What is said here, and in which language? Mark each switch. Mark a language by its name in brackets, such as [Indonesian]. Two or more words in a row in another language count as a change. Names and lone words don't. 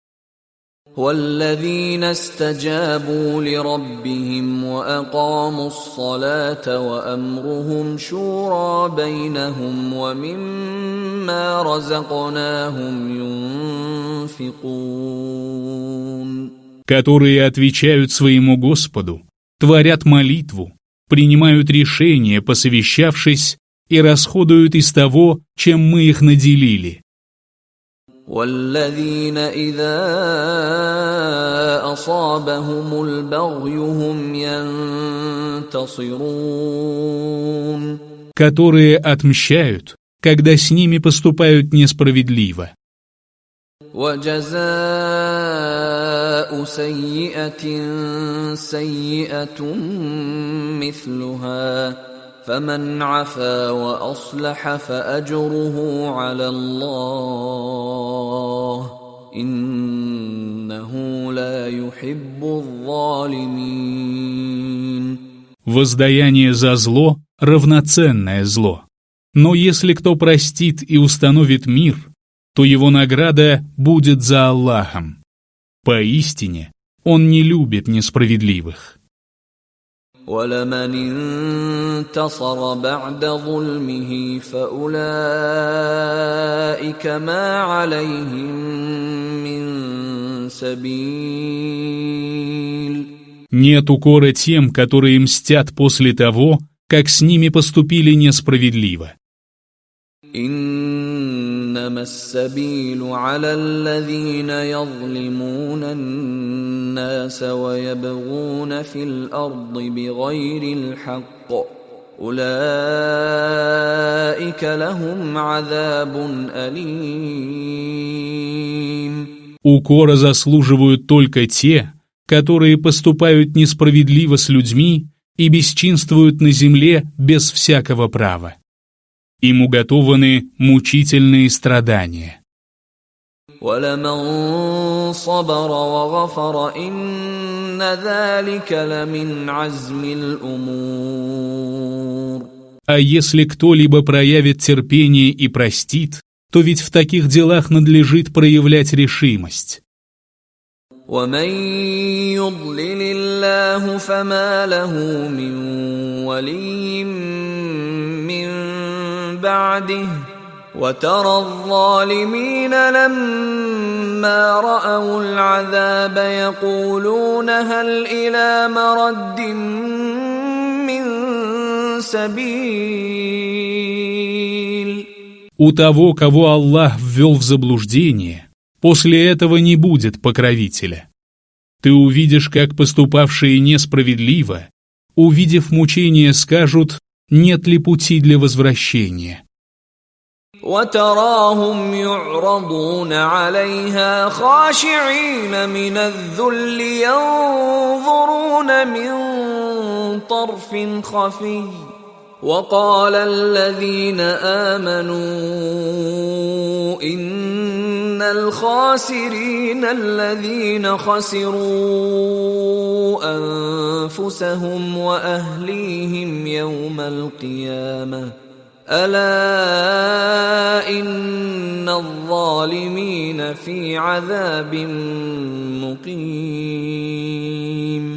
[Arabic] والذين استجابوا لربهم وأقاموا الصلاة وأمرهم شورى بينهم ومما رزقناهم ينفقون. [Russian] Которые отвечают своему Господу, творят молитву, принимают решения, посовещавшись, и расходуют из того, чем мы их наделили. [Arabic] والذين إذا أصابهم البغي هم ينتصرون. [Russian] Которые отмщают, когда с ними поступают несправедливо. [Arabic] وجزاء سيئة سيئة مثلها فمن عفا وأصلح فأجره على الله إنه لا يحب الظالمين. [Russian] Воздаяние за зло – равноценное зло. Но если кто простит и установит мир, то его награда будет за Аллахом. Поистине, он не любит несправедливых. [Arabic] وَلَمَنِ انتصر بعد ظلمه فأولئك ما عليهم من سبيل. [Russian] Нет укора тем, которые мстят после того, как с ними поступили несправедливо. [Arabic] إنما السبيل على الذين يظلمون الناس ويبغون في الأرض بغير الحق أولئك لهم عذاب أليم. [Russian] Укора заслуживают только те, которые поступают несправедливо с людьми и бесчинствуют на земле без всякого права. Им уготованы мучительные страдания. [Arabic] وَلَمَنْ صَبَرَ وَغَفَرَ إِنَّ ذَلِكَ لَمِنْ عَزْمِ الْأُمُورِ. [Russian] А если кто-либо проявит терпение и простит, то ведь в таких делах надлежит проявлять решимость. [Arabic] وَمَنْ يُضْلِلِ اللَّهُ فَمَا لَهُ مِنْ وَلِيٍّ مِّنْ بعده وترى الظالمين لما رأوا العذاب يقولون هل إلى مرد من سبيل. [Russian] У того, кого Аллах ввел в заблуждение, после этого не будет покровителя. Ты увидишь, как поступавшие несправедливо, увидев мучения, скажут: нет ли пути для возвращения? [Arabic] وتراهم يعرضون عليها خاشعين من الذل ينظرون من طرف خفي وقال الذين آمنوا إن الخاسرين الذين خسروا أنفسهم وأهليهم يوم القيامة ألا إن الظالمين في عذاب مقيم.